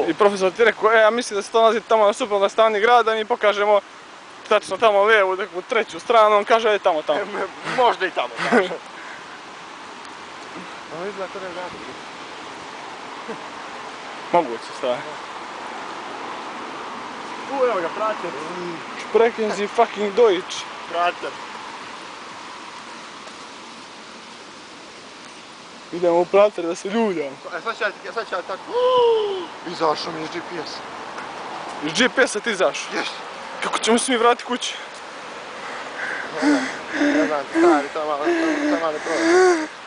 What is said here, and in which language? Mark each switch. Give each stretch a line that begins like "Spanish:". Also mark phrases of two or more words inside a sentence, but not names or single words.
Bosnian: I profesor ti rekao, ja mislim da se to nalazi tamo na suprotnoj strani grada, mi pokažemo tačno tamo lijevu, neku treću stranu, on kaže, ajde tamo. Možda i tamo, kaže. Ovo izgleda to ne znam. Moguće, stvari. Evo ga, prater.
German: Sprechen Sie fucking Deutsch.
Bosnian: Prater. Idemo u Prater da se ljuljamo. Sad ću ja tako. Izašao mi iz GPS-a. Iz GPS-a ti izašao? Ješ. Kako ćemo se mi vratiti kući? Ne znam, stari, to malo prođe.